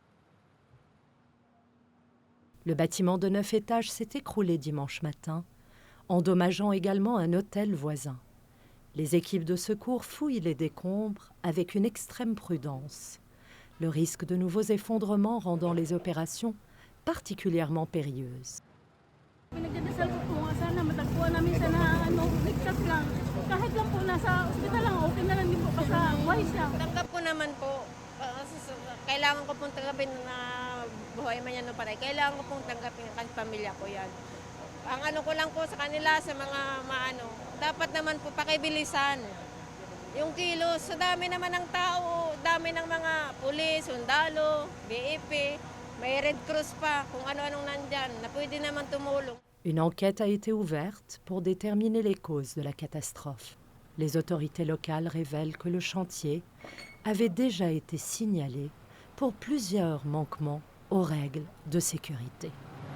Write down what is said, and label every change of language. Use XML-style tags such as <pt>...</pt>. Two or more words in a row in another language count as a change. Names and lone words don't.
<fr>Le bâtiment de 9 étages s'est écroulé dimanche matin, endommageant également un hôtel voisin. Les équipes de secours fouillent les décombres avec une extrême prudence, le risque de nouveaux effondrements rendant les opérations particulièrement périlleuses.</fr> <tl>Pinagdadasal ko po nga sana matagpuan namin siya na ligtas lang. Kahit lang po nasa ospital lang, okay na lang din po basta buhay siya. Tanggap ko naman po, kailangan ko pong tanggapin na buhay man yan o patay. Kailangan ko pong tanggapin ang pamilya ko yan. Ang ano ko lang po sa kanila, sa mga maano, dapat naman po pakibilisan. Yung kilos, sa dami naman ng tao, dami ng mga pulis, sundalo, BEP, may Red Cross pa, kung ano-anong nandyan, na pwede naman tumulong.</tl> <fr>Une enquête a été ouverte pour déterminer les causes de la catastrophe. Les autorités locales révèlent que le chantier avait déjà été signalé pour plusieurs manquements aux règles de sécurité.</fr>